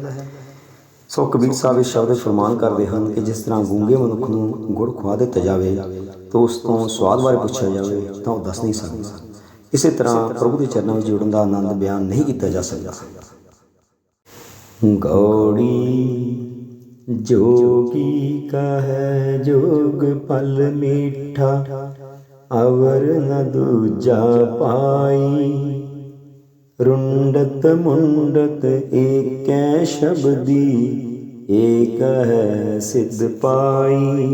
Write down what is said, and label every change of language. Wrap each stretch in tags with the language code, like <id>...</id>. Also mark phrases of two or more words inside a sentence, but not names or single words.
<pa>ਸੋ ਕਬੀਰ ਸਾਹਿਬ ਇਸ ਸ਼ਬਦ ਫਰਮਾਨ ਕਰਦੇ ਹਨ ਕਿ ਜਿਸ ਤਰ੍ਹਾਂ ਗੂੰਗੇ ਮਨੁੱਖ ਨੂੰ ਗੁੜ ਖਵਾ ਦਿੱਤਾ ਜਾਵੇ ਤਾਂ ਉਸ ਤੋਂ ਸਵਾਦ ਬਾਰੇ ਪੁੱਛਿਆ ਜਾਵੇ ਤਾਂ ਉਹ ਦੱਸ ਨਹੀਂ ਸਕਦਾ। ਇਸੇ ਤਰ੍ਹਾਂ ਪ੍ਰਭੂ ਦੇ ਚਰਨਾਂ ਵਿੱਚ ਜੁੜਨ ਦਾ ਆਨੰਦ ਬਿਆਨ ਨਹੀਂ ਕੀਤਾ ਜਾ ਸਕਦਾ। ਗੌੜੀ ਜੋਗੀ ਕਹੇ ਜੋਗ ਫਲ ਮੀਠਾ, ਅਵਰ ਨ ਦੂਜਾ ਪਾਈ। ਰੁੰਡਤ ਮੁੰਡਤ ਏਕੈ ਸ਼ਬਦੀ, ਏਕ ਹੈ ਸਿੱਧ ਪਾਈ।</pa>